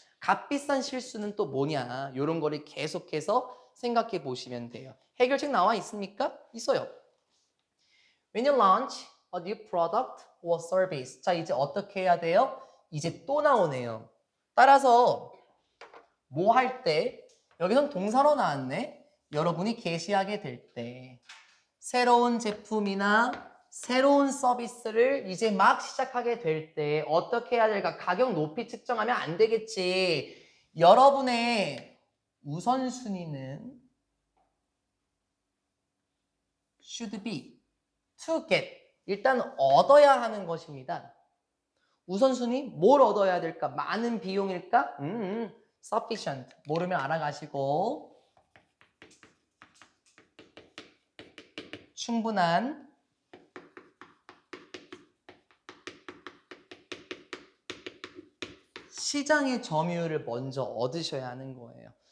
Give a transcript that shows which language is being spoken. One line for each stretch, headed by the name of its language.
Korean: 값비싼 실수는 또 뭐냐. 이런 거를 계속해서 생각해 보시면 돼요. 해결책 나와 있습니까? 있어요.
English: When you launch a new product or service.
Korean: 자, 이제 어떻게 해야 돼요? 이제 또 나오네요. 따라서 뭐 할 때, 여기선 동사로 나왔네. 여러분이 게시하게 될 때. 새로운 제품이나 새로운 서비스를 이제 막 시작하게 될 때 어떻게 해야 될까? 가격 높이 측정하면 안 되겠지. 여러분의 우선순위는
English: should be to get.
Korean: 일단 얻어야 하는 것입니다. 우선순위 뭘 얻어야 될까? 많은 비용일까? sufficient. 모르면 알아가시고 충분한 시장의 점유율을 먼저 얻으셔야 하는 거예요.